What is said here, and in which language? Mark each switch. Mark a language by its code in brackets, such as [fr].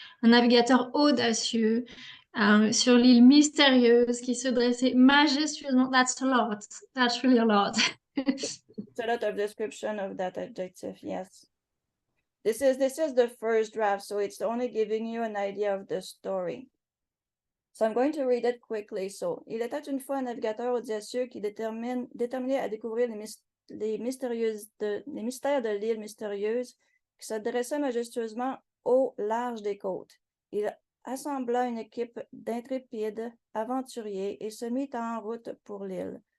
[fr] Un navigateur audacieux sur l'île mystérieuse qui se dressait majestueusement. [en] That's a lot. That's really a lot. It's a lot of description of that adjective, yes. This is the first draft, so it's only giving you an idea of the story. So I'm going to read it quickly. [fr] So, il était une fois un navigateur audacieux qui déterminé à découvrir les mystères de l'île mystérieuse qui se dressait majestueusement au large des côtes. Il assembla une équipe d'intrépides aventuriers et se mit en route pour l'île.